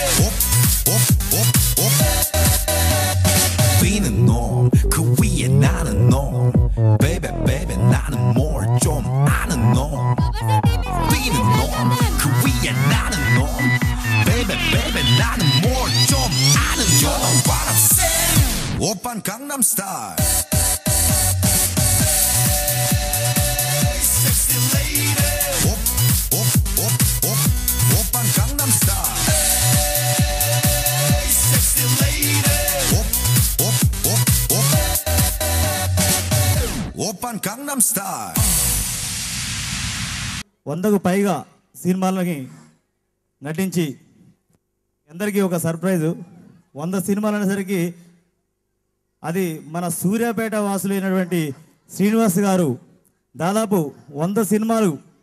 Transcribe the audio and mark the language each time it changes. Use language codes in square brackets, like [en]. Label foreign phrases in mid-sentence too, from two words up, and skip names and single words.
[en] Being a norm [ko] 그 위에 나는 [en] norm Baby baby 나는 more [ko] 좀 아는 [en] norm Being a norm 그 [ko] 위에 나는 [en] norm Baby baby 나는 more [ko] 좀 아는 [en] You know what I'm saying [ko] 오빤 강남스타일 [en] Sexy lady [ko] 오빤 강남스타일 [en] Sexy lady [ko] 오빤 강남스타일 [te] వందకు పైగా సినిమాలకి నటించి అందరికీ ఒక సర్ప్రైజు 100 సినిమాలు అనేసరికి అది మన సూర్యాపేట వాసులైనటువంటి శ్రీనివాస్ గారు దాదాపు 100 సినిమాలు